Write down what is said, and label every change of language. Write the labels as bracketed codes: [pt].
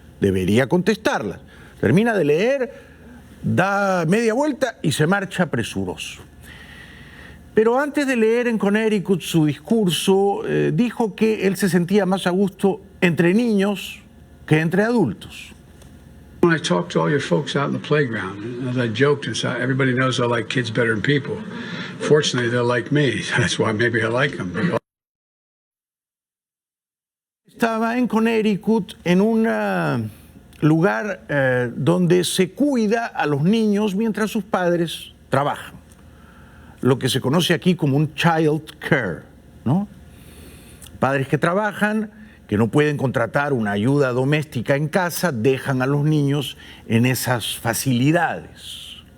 [es] Debería contestarlas. Termina de leer, da media vuelta y se marcha presuroso. Pero antes de leer en Connecticut su discurso, dijo que él se sentía más a gusto entre niños que entre adultos. [en] When I talk to all your folks out in the playground, as I joked and said, everybody knows I like kids better than people. Fortunately, they're like me. That's why maybe I like them. [es] Estaba en Connecticut en un lugar donde se cuida a los niños mientras sus padres trabajan. Lo que se conoce aquí como un child care, ¿no? Padres que trabajan, que no pueden contratar una ayuda doméstica en casa, dejan a los niños en esas facilidades.